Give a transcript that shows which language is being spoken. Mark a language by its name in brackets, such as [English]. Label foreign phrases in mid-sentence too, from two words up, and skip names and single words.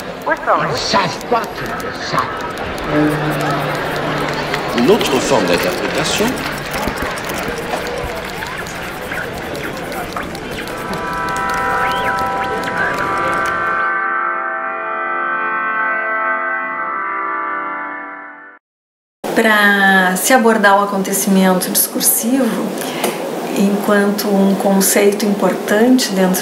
[French] Ils ne savent pas qu'ils le savent. Une autre forme d'interprétation [Portuguese] para se abordar o acontecimento discursivo enquanto um conceito importante dentro